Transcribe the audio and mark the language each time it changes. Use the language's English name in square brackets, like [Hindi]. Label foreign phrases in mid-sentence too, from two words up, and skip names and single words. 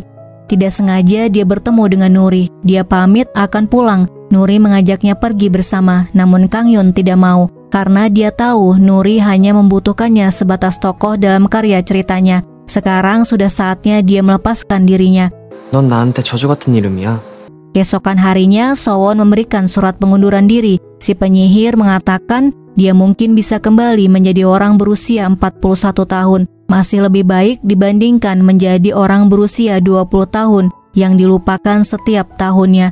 [Indonesian] Tidak sengaja dia bertemu dengan Nuri. Dia pamit akan pulang. Nuri mengajaknya pergi bersama, namun Kang Hyun tidak mau. Karena dia tahu Nuri hanya membutuhkannya sebatas tokoh dalam karya ceritanya. Sekarang sudah saatnya dia melepaskan dirinya. [Korean] 넌 나한테 저주 같은 이름이야. [Indonesian] Keesokan harinya, Sowon memberikan surat pengunduran diri. Si penyihir mengatakan dia mungkin bisa kembali menjadi orang berusia 41 tahun. Masih lebih baik dibandingkan menjadi orang berusia 20 tahun yang dilupakan setiap tahunnya.